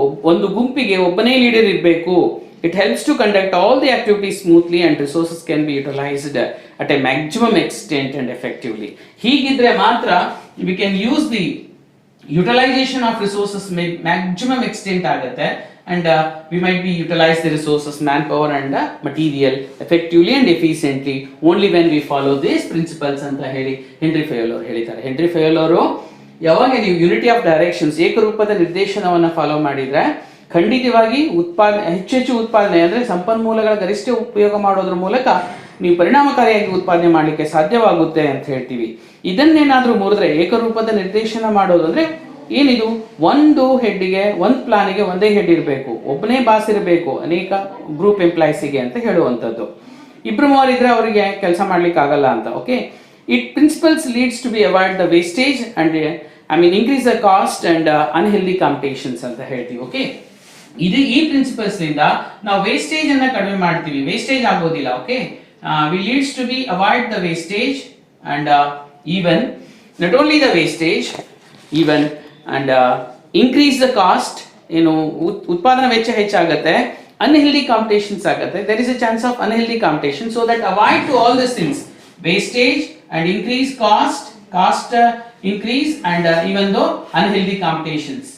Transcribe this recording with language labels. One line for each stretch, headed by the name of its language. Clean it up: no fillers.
Kannada: ಒಂದು ಗುಂಪಿಗೆ ಒಬ್ಬನೇ ಲೀಡರ್ ಇರಬೇಕು.
English: It helps to conduct all the activities smoothly and resources can be utilised at a maximum extent and effectively.
Kannada: ಹೀಗಿದ್ರೆ ಮಾತ್ರ
English: we can use the utilisation of resources maximum extent
Kannada: ಆಗುತ್ತೆ.
English: And we might be utilize the resources, manpower and material effectively and efficiently only when we follow these principles
Kannada: ಅಂತ ಹೇಳಿ henry ಫಯೋಲ್ ಅವರು ಹೇಳಿದ್ದಾರೆ. Henry ಫಯೋಲ್ ಅವರು ಯಾವಾಗ ನೀವು unity of directions, ಏಕರೂಪದ ನಿರ್ದೇಶನವನ್ನು ಫಾಲೋ ಮಾಡಿದ್ರೆ ಖಂಡಿತವಾಗಿ ಹೆಚ್ಚು ಉತ್ಪಾದನೆ ಅಂದರೆ ಸಂಪನ್ಮೂಲಗಳ ಗರಿಷ್ಠ ಉಪಯೋಗ ಮಾಡೋದ್ರ ಮೂಲಕ ನೀವು ಪರಿಣಾಮಕಾರಿಯಾಗಿ ಉತ್ಪಾದನೆ ಮಾಡಲಿಕ್ಕೆ ಸಾಧ್ಯವಾಗುತ್ತೆ ಅಂತ ಹೇಳ್ತೀವಿ. ಇದನ್ನೇನಾದರೂ ಮುರಿದ್ರೆ, ಏಕರೂಪದ ನಿರ್ದೇಶನ ಮಾಡೋದು ಅಂದರೆ ಏನಿದು, ಒಂದು ಹೆಡ್ಗೆ, ಒಂದು ಪ್ಲಾನಿಗೆ ಒಂದೇ ಹೆಡ್ ಇರಬೇಕು, ಒಬ್ಬನೇ ಬಾಸ್ ಇರಬೇಕು ಅನೇಕ ಗ್ರೂಪ್ ಎಂಪ್ಲಾಯೀಸಿಗೆ ಅಂತ ಹೇಳುವಂಥದ್ದು. 2-3 ಇದ್ರೆ ಅವರಿಗೆ ಕೆಲಸ ಮಾಡ್ಲಿಕ್ಕೆ ಆಗಲ್ಲ ಅಂತ.
English: okay, it principles leads to be avoid the wastage and increase the cost and unhealthy competitions
Kannada: ಅಂತ ಹೇಳ್ತೀವಿ. ಓಕೆ, ಈ ಪ್ರಿನ್ಸಿಪಲ್ಸ್ ಇಂದ ನಾವು ವೇಸ್ಟೇಜ್ ಅನ್ನ ಕಡಿಮೆ ಮಾಡ್ತೀವಿ, ವೇಸ್ಟೇಜ್ ಆಗೋದಿಲ್ಲ.
English: Okay, we leads to be avoid the wastage and even not only the wastage, even and increase the cost.
Kannada: ಏನು ಉತ್ಪಾದನಾ ವೆಚ್ಚ ಹೆಚ್ಚಾಗುತ್ತೆ,
English: unhealthy competitions
Kannada: ಆಗುತ್ತೆ.
English: There is a chance of unhealthy competition, so that avoid to all these things, wastage and increase cost increase and even though unhealthy competition.